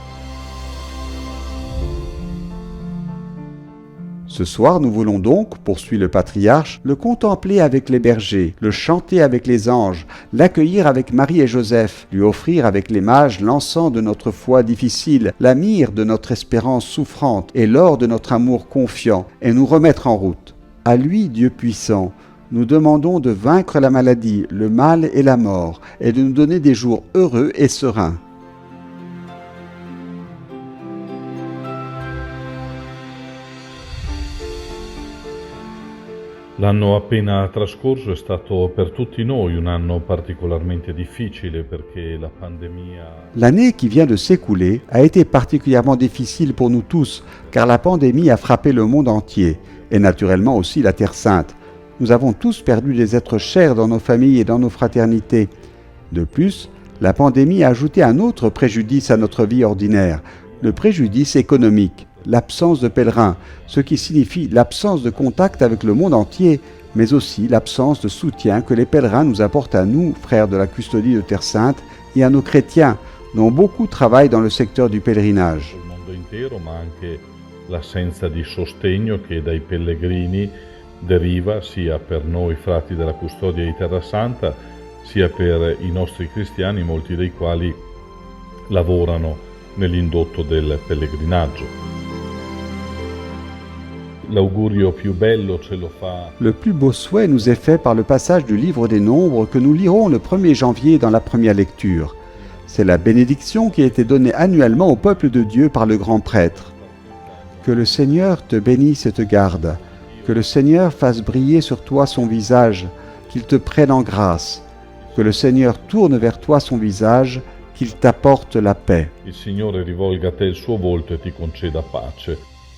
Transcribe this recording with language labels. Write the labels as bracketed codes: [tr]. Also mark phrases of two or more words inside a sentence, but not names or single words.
[fr] Ce soir, nous voulons donc, poursuit le patriarche, le contempler avec les bergers, le chanter avec les anges, l'accueillir avec Marie et Joseph, lui offrir avec les mages l'encens de notre foi difficile, la myrrhe de notre espérance souffrante et l'or de notre amour confiant, et nous remettre en route. À lui, Dieu puissant, nous demandons de vaincre la maladie, le mal et la mort, et de nous donner des jours heureux et sereins. [it] L'anno appena trascorso è stato per tutti noi un anno particolarmente difficile perché la pandemia... [fr] L'année qui vient de s'écouler a été particulièrement difficile pour nous tous, car la pandémie a frappé le monde entier, et naturellement aussi la Terre Sainte. Nous avons tous perdu des êtres chers dans nos familles et dans nos fraternités. De plus, la pandémie a ajouté un autre préjudice à notre vie ordinaire, le préjudice économique, l'absence de pèlerins, ce qui signifie l'absence de contact avec le monde entier, mais aussi l'absence de soutien que les pèlerins nous apportent à nous, frères de la custodie de Terre Sainte, et à nos chrétiens, dont beaucoup travaillent dans le secteur du pèlerinage. [it] L'assenza di sostegno che dai pellegrini deriva sia per noi frati della custodia di Terra Santa, sia per i nostri cristiani, molti dei quali lavorano nell'indotto del pellegrinaggio. L'augurio più bello ce lo fa. [fr] Le plus beau souhait nous est fait par le passage du livre des Nombres que nous lirons le 1er janvier dans la première lecture. C'est la bénédiction qui a été donnée annuellement au peuple de Dieu par le grand prêtre. Que le Seigneur te bénisse et te garde. Que le Seigneur fasse briller sur toi son visage, qu'il te prenne en grâce. Que le Seigneur tourne vers toi son visage, qu'il t'apporte la paix. [it] Il Signore rivolga a te il suo volto e ti conceda pace.